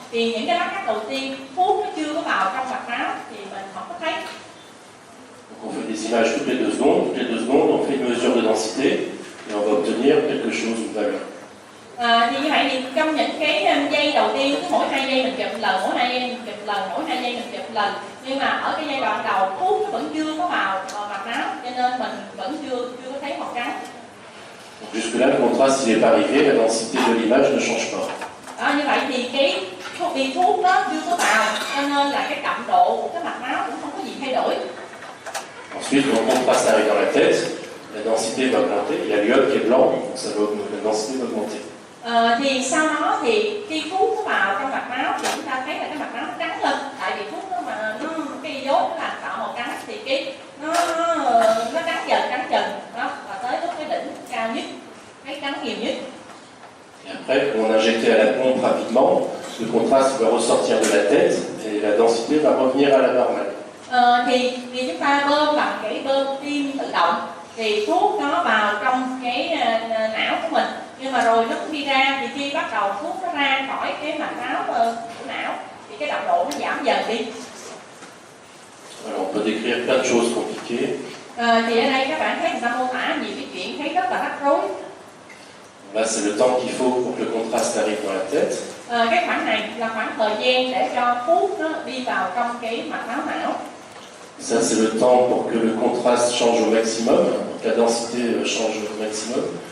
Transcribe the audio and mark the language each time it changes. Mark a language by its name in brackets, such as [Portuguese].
[Vietnamese] Thì những cái mắt cắt đầu tiên thuốc nó chưa có vào trong mạch máu thì mình không có thấy. [French] Donc on fait des images toutes les 2 secondes. Toutes les 2 secondes, on fait une mesure de densité et on va obtenir quelque chose, une valeur. [Vietnamese] Thì như vậy thì trong những cái giây đầu tiên, cứ mỗi 2 giây mình chụp lần, mỗi 2 giây mình chụp lần, mỗi 2 giây mình chụp lần. Nhưng mà ở cái giai đoạn đầu thuốc nó vẫn chưa có vào mạch máu, cho nên mình vẫn chưa có thấy màu trắng. [French] Donc jusque-là, le contraste n'est pas arrivé, la densité de l'image ne change pas. [Vietnamese] Như vậy thì cái thuốc nó chưa có vào, cho nên là cái đậm độ của cái mạch máu cũng không có gì thay đổi. [French] Ensuite, quand le contraste arrive dans la tête, la densité va augmenter. Il y a l'iode qui est blanc, donc ça va augmenter, la densité va augmenter. [Vietnamese] Thì sau đó thì khi thuốc nó vào trong mạch máu thì chúng ta thấy là cái mạch máu nó trắng lên, tại vì thuốc nó mà cái iốt nó làm tạo màu trắng thì cái nó trắng dần đó, và tới lúc cái đỉnh cao nhất, cái trắng nhiều nhất. [French] Et après, quand on injectait à la pompe rapidement, le contraste va ressortir de la tête et la densité va revenir à la normale. [Vietnamese] Thì chúng ta bơm bằng cái bơm tim tự động, thì thuốc nó vào trong cái não của mình, nhưng mà rồi nó cũng đi ra, thì khi bắt đầu thuốc nó ra khỏi cái mạch máu của não thì cái đậm độ nó giảm dần đi. [French] Alors, on peut décrire plein de choses compliquées. [Vietnamese] Thì ở đây các bạn thấy người ta mô tả nhiều cái chuyện thấy rất là rắc rối. [French] Là, c'est le temps qu'il faut pour que le contraste arrive dans la tête. [Vietnamese] Cái khoảng này là khoảng thời gian để cho thuốc nó đi vào trong cái mạch máu não. [French] Ça, c'est le temps pour que le contraste change au maximum, que la densité change au maximum.